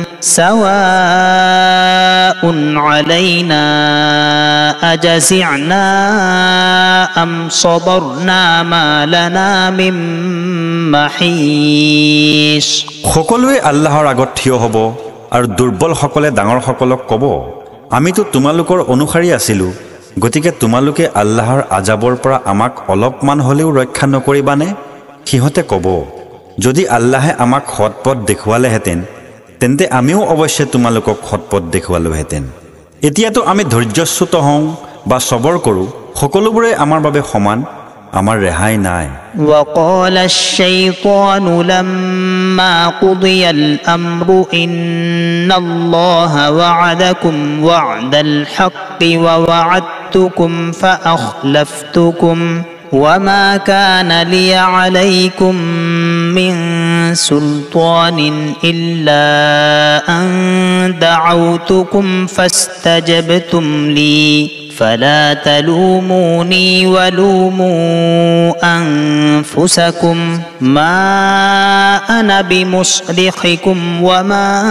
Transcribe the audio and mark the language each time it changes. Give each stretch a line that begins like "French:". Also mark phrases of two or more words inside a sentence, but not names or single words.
Arabic: سواء علينا أجزعنا أم صبرنا ما لنا من محيص
Assamese: সকলোৱে আল্লাহৰ আগত থিয় হ'ব আৰু দুৰ্বল সকলে ডাঙৰ সকলক ক'ব আমিতো তোমালোকৰ অনুসাৰী আছিলো গতিকে তোমালোকে আল্লাহৰ আজাবৰ পৰা আমাক অলপমান হ'লেও ৰক্ষা নকৰিবানে সিহঁতে ক'ব যদি আল্লাহে আমাক সৎপথ দেখুৱালেহেঁতেন তেন্তে আমিও অৱশ্যে তোমালোকক সৎপথ দেখুৱালোহেঁতেন এতিয়াতো আমি ধৈৰ্যচ্যুত হওঁ বা সবৰ কৰোঁ সকলোবোৰে আমাৰ বাবে সমান আমাৰ ৰেহাই নাই
Arabic: وقال الشيطان لما قضي الأمر إن الله وعدكم وعد الحق ووعدتكم فأخلفتكم وما كان لي عليكم من سلطان إلا أن دعوتكم فاستجبتم لي فلا تلوموني ولوموا أنفسكم ما أنا بمصرخكم وما